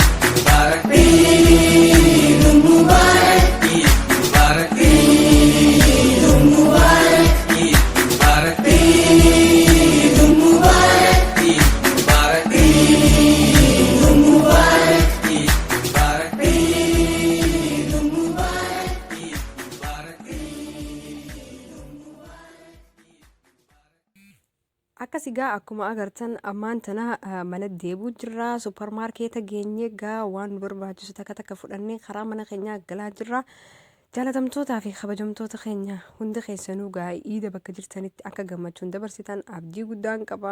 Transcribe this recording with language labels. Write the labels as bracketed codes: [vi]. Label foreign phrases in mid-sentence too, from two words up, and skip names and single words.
[ar] مبارك عيد مبارك عيد مبارك عيد مبارك عيد مبارك عيد مبارك عيد مبارك عيد مبارك عيد مبارك عيد مبارك عيد مبارك. [om] akkasi gaa akkuma agartan ammaan tana mana deebuu jirra. Suuparmaarkeeta geenye gaa waan nu barbaachisu takka fudhannee karaa mana keenyaa galaa jirra. Jaalatamtootaa fi kabajamtoota keenya hundi keessanuu gaa iida bakka jirtanitti akka gammachuun dabarsitan abdii guddaan qaba.